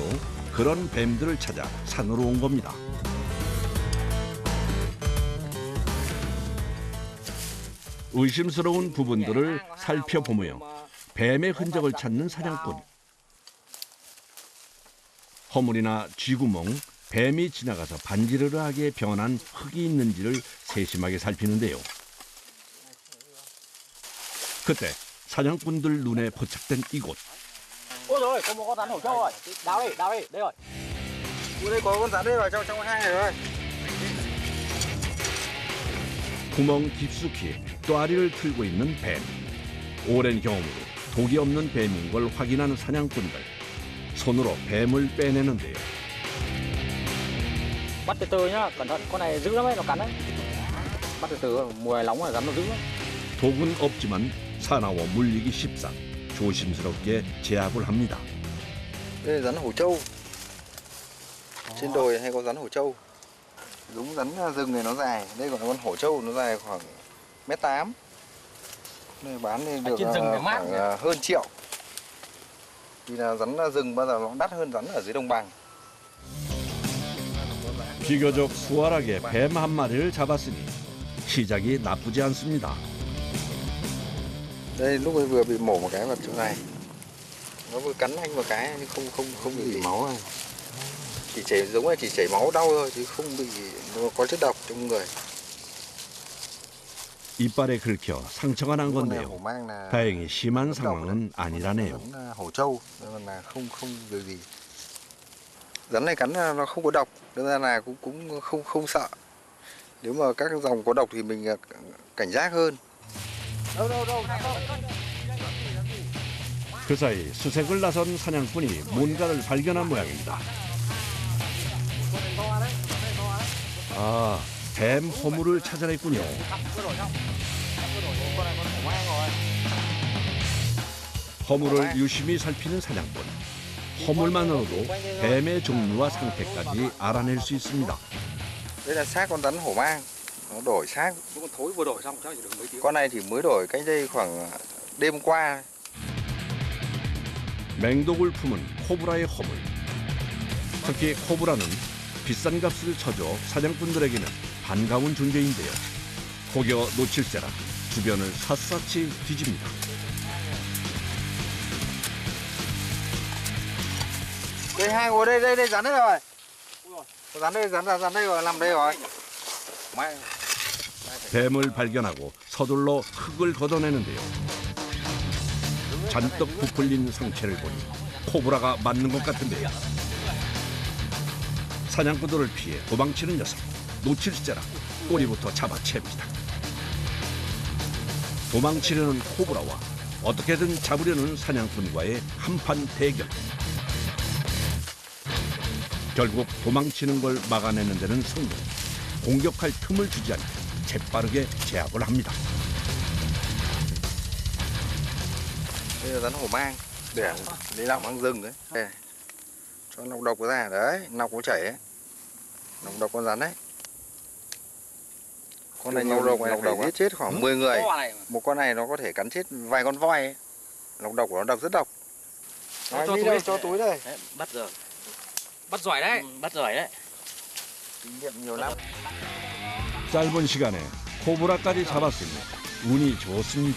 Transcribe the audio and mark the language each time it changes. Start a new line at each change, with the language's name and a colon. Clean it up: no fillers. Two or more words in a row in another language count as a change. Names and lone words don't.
Korean: 그런 뱀들을 찾아 산으로 온 겁니다. 의심스러운 부분들을 살펴보며 뱀의 흔적을 찾는 사냥꾼. 허물이나 쥐구멍, 뱀이 지나가서 반지르르하게 변한 흙이 있는지를 세심하게 살피는데요. 그때 사냥꾼들 눈에 포착된 이곳.
Vietnamese: Ôi rồi, có một con rắn hổ trâu rồi. Đào đi, đây rồi. Ui, đây có con rắn đây rồi, trong hang này rồi.
Korean: 구멍 깊숙이 또아리를 틀고 있는 뱀. 오랜 경험으로 독이 없는 뱀인 걸 확인하는 사냥꾼들. 손으로 뱀을 빼내는데요.
Vietnamese: Bắt từ từ nhá, cẩn thận, con này dữ lắm đấy, nó cắn đấy. Bắt từ từ, mùa này nóng rồi, rắn nó dữ lắm.
Korean: 독은 없지만 사나워 물리기 쉽사 조심스럽게 제압을 합니다.
Vietnamese: Đây là rắn hổ trâu. Trên đồi hay có rắn hổ trâu. Giống rắn rừng này nó dài, đây còn con hổ trâu nó dài khoảng 1m8. Đây bán thì được khoảng hơn triệu. Vì là rắn rừng bao giờ nó đắt hơn rắn ở dưới đồng bằng.
Korean: 비교적 수월하게 뱀 한 마리를 잡았으니 시작이 나쁘지 않습니다.
Vietnamese: Đây lúc ấy vừa bị mổ một cái vào chỗ này. Nó vừa cắn anh một cái nhưng không bị máu này. Chỉ chảy giống là chỉ chảy máu đau thôi chứ không bị nó có chất độc trong người.
Korean: 이빨에 긁혀 상처가 난 건데요. 다행히 심한 상황은 아니라네요.
Vietnamese: Hổ trâu nên là không việc gì. Rắn này cắn nó không có độc nên là cũng không sợ. Nếu mà các dòng có độc thì mình cảnh giác hơn.
Korean: 그 사이 수색을 나선 사냥꾼이 뭔가를 발견한 모양입니다. 아, 뱀 허물을 찾아라 했군요. 허물을 유심히 살피는 사냥꾼. 허물만으로도 뱀의 종류와 상태까지 알아낼 수 있습니다.
Vietnamese: Đây là xác con rắn hổ mang, nó đổi xác. Con thối vừa đổi xong chắc chỉ được mấy tiếng. Con này thì mới đổi cách đây khoảng đêm qua.
Korean: 맹독을 품은 코브라의 허물. 특히 코브라는 비싼 값을 쳐줘 사냥꾼들에게는 반가운 존재인데요. 혹여 놓칠세라 주변을 샅샅이 뒤집니다.
Vietnamese: Đây hai ngồi đây, đây rắn đây rồi. Rắn đây, rắn đây rồi, nằm đây rồi.
Korean: 뱀을 발견하고 서둘러 흙을 걷어내는데요. 잔뜩 부풀린 상체를 보니 코브라가 맞는 것 같은데요. 사냥꾼들을 피해 도망치는 녀석. 놓칠세라 꼬리부터 잡아챕니다. 도망치려는 코브라와 어떻게든 잡으려는 사냥꾼과의 한판 대결. 결국 도망치는 걸 막아내는 데는 성공. 공격할 틈을 주지 않고 재빠르게 제압을 합니다.
Vietnamese: Đây là rắn hổ mang, để lấy lọng mang rừng đấy. Đây, cho nọc độc ra đấy, nọc có chảy ấy. Nọc độc con rắn đấy. Con này nọc độc này phải giết chết khoảng 10 người. Một con này nó có thể cắn chết vài con voi ấy. Nọc độc của nó độc rất độc. Nói đi đâu cho túi đây. Bắt rồi. Bắt giỏi đấy. Bắt giỏi đấy. Kinh nghiệm nhiều lắm.
Korean: 짧은 시간에 코브라까지 잡았으니 운이 좋습니다.